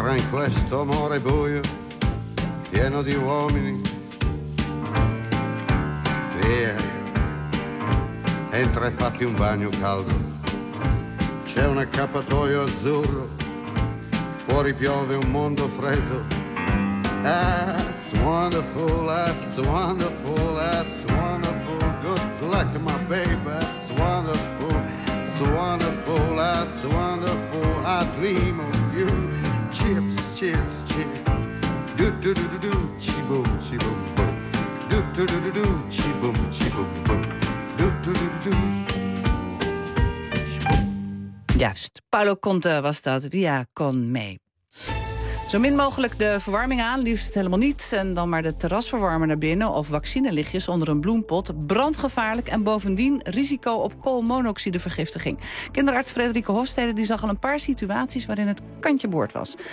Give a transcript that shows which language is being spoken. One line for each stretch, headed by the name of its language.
Italian: Questo amore buio, pieno di uomini. Via, entra e fatti un bagno caldo. C'è un accappatoio azzurro, fuori piove un mondo freddo.
English: That's wonderful, that's wonderful, that's wonderful. Good luck, my baby, that's wonderful. It's wonderful, that's wonderful, I dream of you. Chips, chips, chips. Do do do do do, chibum, chibum, boom. Do do do do do, chibum, chibum, boom. Do do do do do.
Dutch: Juist,
Italian: Paulo Conte
Dutch: was dat.
Italian: Via con me.
Dutch: Zo min mogelijk de verwarming aan, liefst helemaal niet. En dan maar de terrasverwarmer naar binnen of vaccinelichtjes onder een bloempot. Brandgevaarlijk en bovendien risico op koolmonoxidevergiftiging. Kinderarts Frederike Hofstede die zag al een paar situaties waarin het kantje boord was.